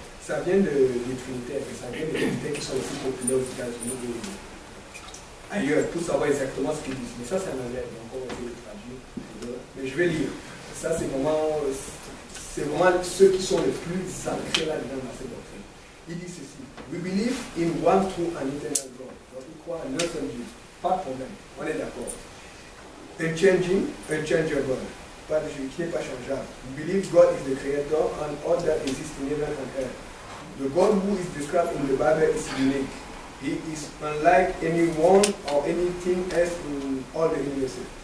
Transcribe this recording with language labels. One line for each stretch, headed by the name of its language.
French: Ça vient des Trinitaires. Ça vient des Trinitaires qui sont aussi populaires aux États-Unis et ailleurs pour savoir exactement ce qu'ils disent. Mais ça, c'est en anglais. Donc, on va essayer de traduire. Mais je vais lire. Ça, c'est vraiment ceux qui sont les plus ancrés là-dedans dans cette doctrine. Il dit ceci.
English: We believe in one true and eternal God.
French: Donc, il croit en un seul Dieu. Pas de problème. On est d'accord. Unchangeable. Pas de Dieu qui n'est pas changeable.
English: We believe God is the creator and all that exists in heaven and earth. The God who is described in the Bible is unique. He is unlike anyone or anything else in all the universe.